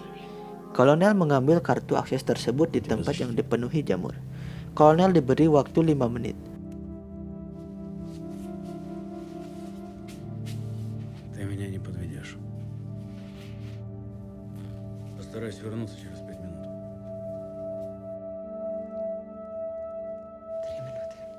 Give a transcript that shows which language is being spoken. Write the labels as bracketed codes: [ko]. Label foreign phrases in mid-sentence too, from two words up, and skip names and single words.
[id] Kolonel mengambil kartu akses tersebut di tempat yang dipenuhi jamur. Kolonel diberi waktu 5 menit. [ru] Ты меня не подведешь. Постараюсь вернуться через 5 минут. 3 минуты.